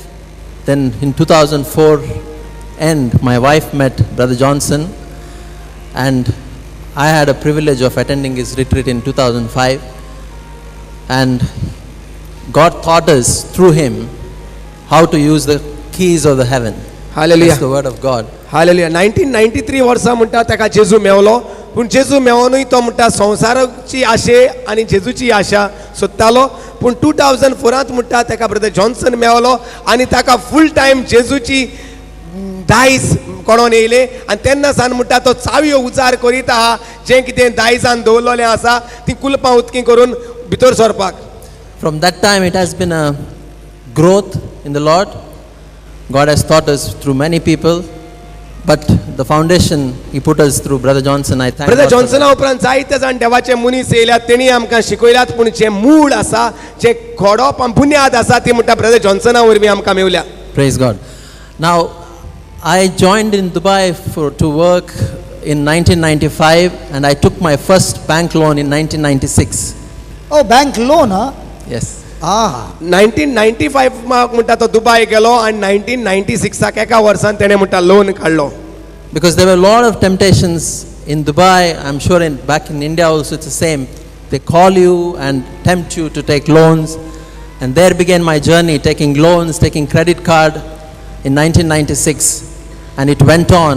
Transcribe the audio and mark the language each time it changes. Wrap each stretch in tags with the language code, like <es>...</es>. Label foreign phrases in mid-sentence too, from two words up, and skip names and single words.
<en>Then in 2004 end, my wife met Brother Johnson, and I had a privilege of attending his retreat in 2005, and God taught us through him how to use the keys of the heaven. Hallelujah. That's the word of God. Hallelujah.</en> <kok>1993 वर्सा म्हणटा ताका जेजू मेवलो, पूण जेजू मेवनूय तो म्हणटा संवसाराची आशे आनी जेजूची आशा सोदतालो. पूण 2004 म्हणटा ताका ब्रदर जॉन्सन मेवलो, आनी ताका</kok> <en>full time</en> <kok>जेजूची दायज कोणोन येयले, आनी तेन्ना सान म्हणटा तो चावयो उजार करीत आहा, जें कितें दायजान दवरलेलें आसा ती कुलपां उदकी करून भितर सरपाक.</kok> <en>From that time, it has been a growth in the Lord. God has taught us through many people, but the foundation He put us through Brother Johnson. I thank ब्रदर God for जॉन्सना that.</en> <kok>उपरांत जायते जाण देवाचे मनीस येयल्यात, तेणी आमकां शिकयल्यात, पूण जे मूळ आसा, जे खोडोप बुन्याद आसा ती म्हणटा ब्रदर जॉन्सना वरवीं आमकां मेवल्या.</kok> <en>Praise God. Now, I joined in Dubai to work in 1995, and I took my first bank loan in 1996. Oh, bank loan, huh? Yes.</en> <kok>1995 म्हणटा तो दुबय गेलो, आनी 1996 एका वर्सान तेणें म्हणटा लोन काडलो.</kok> <en>Because there were a lot of temptations in Dubai. I'm sure back in India also it's the same. They call you and tempt you to take loans. And there began my journey, taking loans, taking credit card in 1996. And it went on.</en>